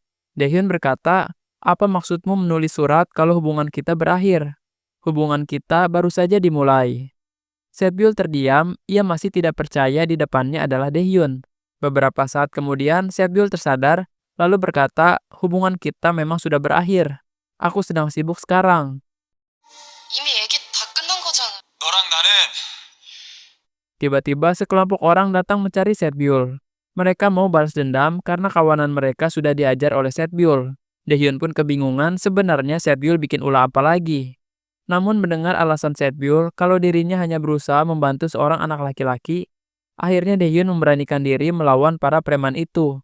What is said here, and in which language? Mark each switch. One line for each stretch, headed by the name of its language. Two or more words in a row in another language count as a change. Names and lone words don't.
Indonesian: Daehyun berkata, "Apa maksudmu menulis surat kalau hubungan kita berakhir? Hubungan kita baru saja dimulai." Setbyul terdiam, ia masih tidak percaya di depannya adalah Daehyun. Beberapa saat kemudian, Setbyul tersadar, lalu berkata, "Hubungan kita memang sudah berakhir. Aku sedang sibuk sekarang."
Korean: 이미 얘기 다 끝난 거잖아. 너랑 나는
Indonesian: Tiba-tiba sekelompok orang datang mencari Setbyul. Mereka mau balas dendam karena kawanan mereka sudah diajar oleh Setbyul. Daehyun pun kebingungan sebenarnya Setbyul bikin ulah apa lagi. Namun mendengar alasan Setbyul kalau dirinya hanya berusaha membantu seorang anak laki-laki, akhirnya Daehyun memberanikan diri melawan para preman itu.